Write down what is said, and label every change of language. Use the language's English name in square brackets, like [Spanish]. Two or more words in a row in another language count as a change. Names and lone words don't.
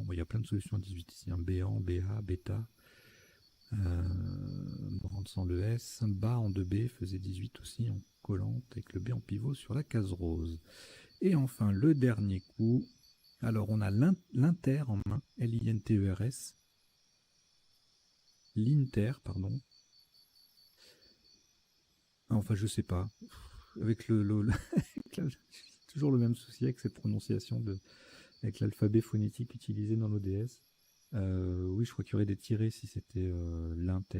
[French] Bon, il y a plein de solutions à 18 ici. Béant, BA, Bêta. Brand sans le S. Bas en 2B faisait 18 aussi en collante avec le B en pivot sur la case rose. Et enfin, le dernier coup. Alors, on a l'Inter en main. L-I-N-T-E-R-S. L'Inter, pardon. Enfin, je sais pas. Avec toujours le même souci avec cette prononciation avec l'alphabet phonétique utilisé dans l'ODS. Oui, je crois qu'il y aurait des tirés si c'était l'Inter.